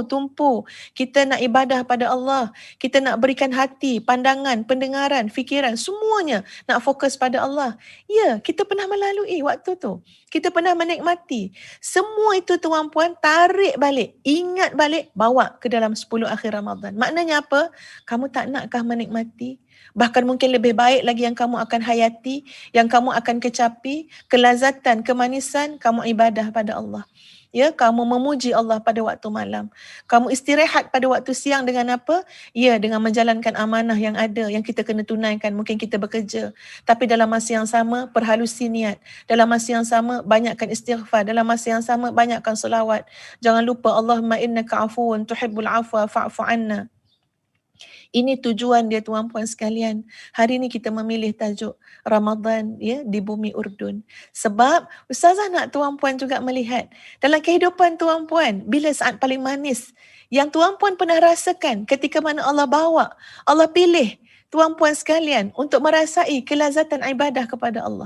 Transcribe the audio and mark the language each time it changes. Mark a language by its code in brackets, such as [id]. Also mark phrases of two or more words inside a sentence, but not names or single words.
[ms] Kita nak ibadah pada Allah, kita nak berikan hati, pandangan, pendengaran, fikiran, semuanya nak fokus pada Allah. Ya, kita pernah melalui waktu tu. Kita pernah menikmati. Semua itu tuan puan tarik balik, ingat balik, bawa ke dalam 10 akhir Ramadan. Maknanya apa? Kamu tak nakkah menikmati? Bahkan mungkin lebih baik lagi yang kamu akan hayati, yang kamu akan kecapi, kelazatan, kemanisan, kamu ibadah pada Allah. Ya, kamu memuji Allah pada waktu malam. Kamu istirahat pada waktu siang dengan apa? Ya, dengan menjalankan amanah yang ada, yang kita kena tunaikan. Mungkin kita bekerja. Tapi dalam masa yang sama, perhalusi niat. Dalam masa yang sama, banyakkan istighfar. Dalam masa yang sama, banyakkan selawat. Jangan lupa, [ar] اللهم إنك عفو تحب العفو فاعف عنا. [ms] Ini tujuan dia tuan puan sekalian. Hari ini kita memilih tajuk Ramadan ya di bumi Urdun. Sebab ustazah nak tuan puan juga melihat dalam kehidupan tuan puan bila saat paling manis yang tuan puan pernah rasakan ketika mana Allah bawa, Allah pilih tuan puan sekalian untuk merasai kelazatan ibadah kepada Allah.